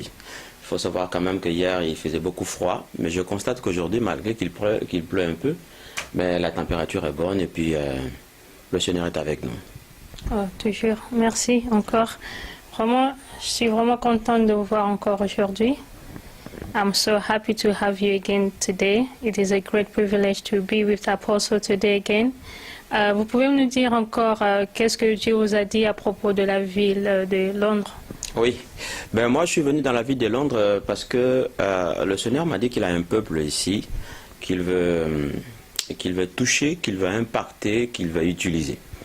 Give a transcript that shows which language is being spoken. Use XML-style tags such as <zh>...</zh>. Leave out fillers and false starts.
<fr>Il faut savoir quand même que hier, il faisait beaucoup froid. Mais je constate qu'aujourd'hui, malgré qu'il pleut un peu, mais la température est bonne et puis le Seigneur est avec nous. Oh, toujours. Merci encore. Vraiment, je suis vraiment contente de vous voir encore aujourd'hui.</fr> <en>I'm so happy to have you again today. It is a great privilege to be with the Apostle today again.</en> <fr>Vous pouvez nous dire encore qu'est-ce que Dieu vous a dit à propos de la ville de Londres? Oui, ben moi je suis venu dans la ville de Londres parce que le Seigneur m'a dit qu'il a un peuple ici, qu'il veut toucher, qu'il veut impacter, qu'il veut utiliser.</fr>